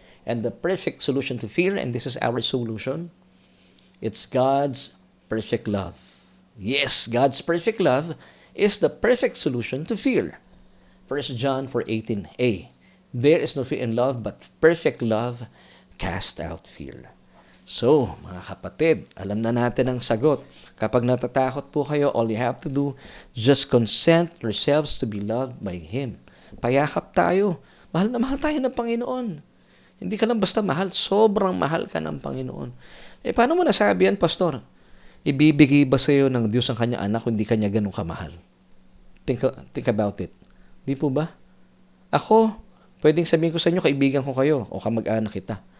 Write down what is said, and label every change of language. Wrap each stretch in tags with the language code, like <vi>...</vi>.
<en>And the perfect solution to fear, and this is our solution, it's God's perfect love. Yes, God's perfect love is the perfect solution to fear. 1 John 4:18a. There is no fear in love, but perfect love cast out fear.</en> <tl>So, mga kapatid, alam na natin ang sagot. Kapag natatakot po kayo,</tl> <en>all you have to do, just consent yourselves to be loved by Him.</en> <tl>Payakap tayo. Mahal na mahal tayo ng Panginoon. Hindi ka lang basta mahal, sobrang mahal ka ng Panginoon. Paano mo nasabi yan,</tl> <en>Pastor?</en> <tl>Ibibigay ba sa iyo ng Diyos ang kanyang anak kung hindi kanya ganun kamahal?</tl> <en>Think about it.</en> <tl>Di po ba? Ako, pwedeng sabihin ko sa inyo, kaibigan ko kayo o kamag-anak kita.</tl>